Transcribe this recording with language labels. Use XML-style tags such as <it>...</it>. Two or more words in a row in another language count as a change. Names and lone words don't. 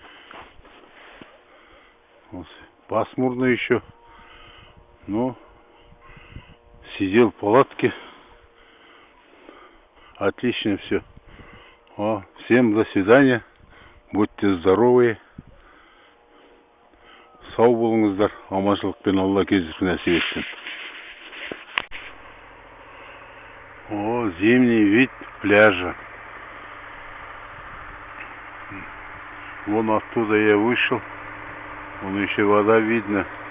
<ru>Вот. Пасмурно еще, но сидел в палатке. Отлично все. Всем до свидания. Будьте здоровы.</ru> <kk>Сау болыңыздар. Аманшылықпен Алла кездесіп нәсіп етсін.</kk> <ru>Зимний вид пляжа. Вон оттуда я вышел. Вон еще вода видно.</ru>